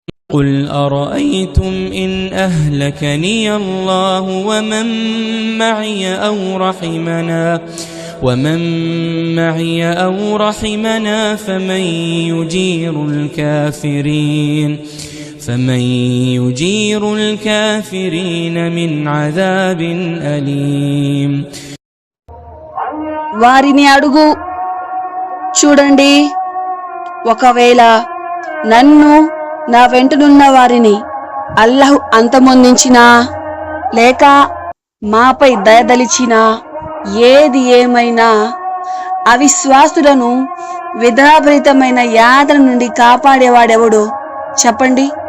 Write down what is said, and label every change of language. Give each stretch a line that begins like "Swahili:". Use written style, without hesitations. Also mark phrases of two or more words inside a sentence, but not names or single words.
Arabic: قل أرأيتم إن أهلكني الله ومن معي أو رحمنا فمن يجير الكافرين من عذاب أليم.
Telugu: వారిని అడుగు, చూడండి, ఒకవేళ నన్ను నా వెంటనున్న వారిని అల్లాహ్ అంతమొందించినా లేక మాపై దయదలిచినా, ఏది ఏమైనా అవిశ్వాసులను విధాభరితమైన యాతన నుండి కాపాడేవాడెవడో చెప్పండి.